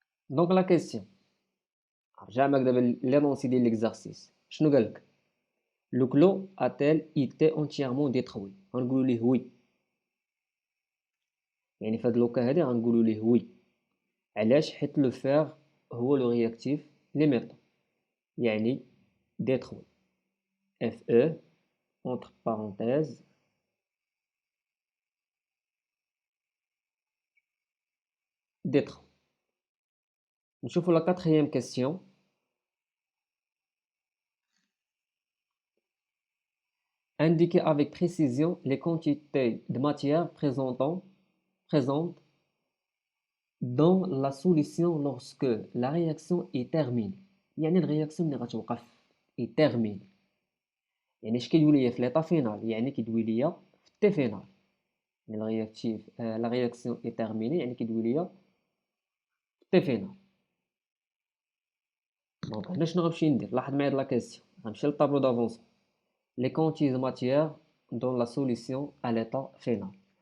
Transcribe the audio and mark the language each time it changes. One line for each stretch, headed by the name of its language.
Arabic: دونك لا كيسيون رجع معاك دابا لينونسي ديال ليكزارسيس شنو قالك لو كلو اتيل ايتي اونتييرمون ديتروي غنقولوا ليه وي يعني في هاد لوكا هادي غنقولوا ليه وي علاش حيت لو فير هو لو رياكتيف ليميطون يعني ديتروي اف او
French: entre parenthèses détruit.
Arabic: نشوفوا
French: لا quatrième question. Indiquez avec précision les quantités de matière présentes dans la solution lorsque la réaction est terminée.
Arabic: يعني الرياكسيون ملي غتوقف
French: est terminée.
Arabic: يعني اش كيدوي ليا في ليطا فينال يعني كيدوي ليا في التي فينال. يعني الرياكتيف لا رياكسيون
French: est terminée
Arabic: يعني كيدوي ليا في التي فينال. دونك هنا شنو غنمشي ندير لاحظ معايا هاد لا كيسيون غنمشي للطابلو دافونسمون
French: les quantités de matière dans la solution à l'état final.